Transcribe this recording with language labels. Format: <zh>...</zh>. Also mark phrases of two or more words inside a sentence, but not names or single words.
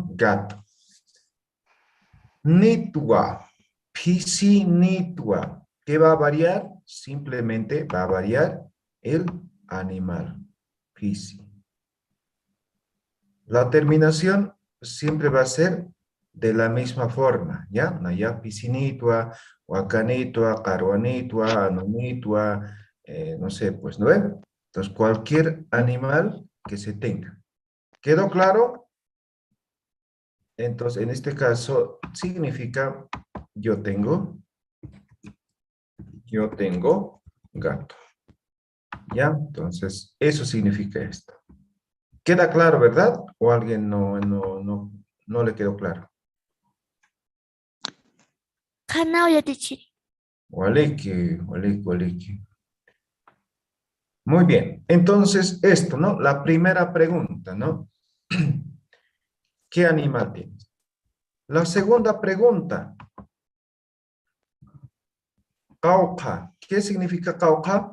<ay>Gato. Nitwa, pisi nitwa.</ay> <es>¿Qué va a variar? Simplemente va a variar el animal, pisi. La terminación siempre va a ser de la misma forma, ¿ya?</es> <ay>Naya pisinitua, huacanitua, caruanitua, anonitua,</ay> <es>no sé, pues, ¿no ven? Entonces, cualquier animal que se tenga. ¿Quedó claro? Entonces, en este caso, significa yo tengo gato. ¿Ya? Entonces, eso significa esto. ¿Queda claro, verdad? ¿O a alguien no le quedó claro?</es> <ay>Kanao yatichiri. Waliki.</ay> <es>Muy bien. Entonces, esto, ¿no? La primera pregunta, ¿no? ¿Qué animal tienes? La segunda pregunta.</es> <ay>Cauca.</ay> <es>¿Qué significa cauca?</es>